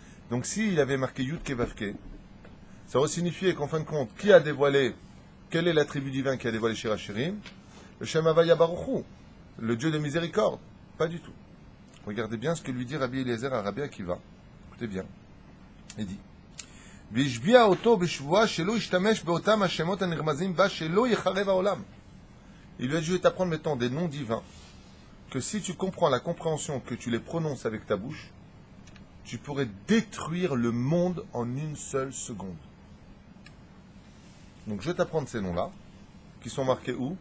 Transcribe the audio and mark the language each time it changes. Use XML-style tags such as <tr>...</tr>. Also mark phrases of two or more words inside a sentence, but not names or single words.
<fr>Donc s'il avait marqué Yud Kevavke, ça aurait signifié qu'en fin de compte, qui a dévoilé, quel est l'attribut divin qui a dévoilé Shir Hashirim?</fr> <he>Le שם הוי"ה ברוך הוא,</he> <fr>le Dieu de miséricorde. Pas du tout. Regardez bien ce que lui dit Rabbi Eliezer à Rabbi Akiva. Écoutez bien. Il dit</fr> <he>והשביעו אותו בשבועה שלא ישתמש באותם השמות הנרמזים בה שלא יחרב העולם.</he> <fr>Il lui a dit, je vais t'apprendre maintenant des noms divins que si tu comprends la compréhension que tu les prononces avec ta bouche, tu pourrais détruire le monde en une seule seconde. Donc je vais t'apprendre ces noms-là, qui sont marqués où?</fr>